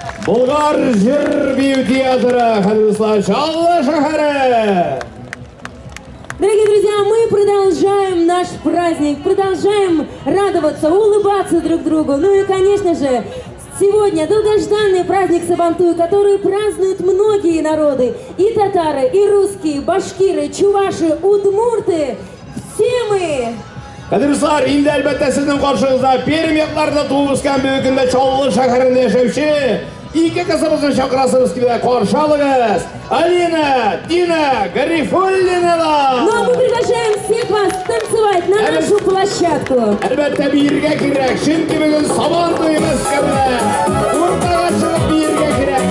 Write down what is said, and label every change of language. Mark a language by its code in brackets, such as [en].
[tt] Булгар жыр театры, Хадисла Чаллы шәһәре. [ru] Дорогие друзья, мы продолжаем наш праздник, продолжаем радоваться, улыбаться друг другу. Ну и, конечно же, сегодня долгожданный праздник Сабантуй, который празднуют многие народы. И татары, и русские, башкиры, чуваши, удмурты. Все мы... [tt] Кадырлар, инде әлбәттә сезнең каршыгызда Пермь якларында туып үскән бүгенге Чаллы шәһәрендә яшәүче ике кызыбызны чакырасыбыз килә, каршы алыгыз. Алина, Дина, Гарифуллиналар. [ru] Ну а мы приглашаем всех вас танцевать на нашу площадку. [tt] Әлбәттә биергә кирәк, чөнки бүген Сабантуй мәскәүдә. Уртага чыгып биергә кирәк.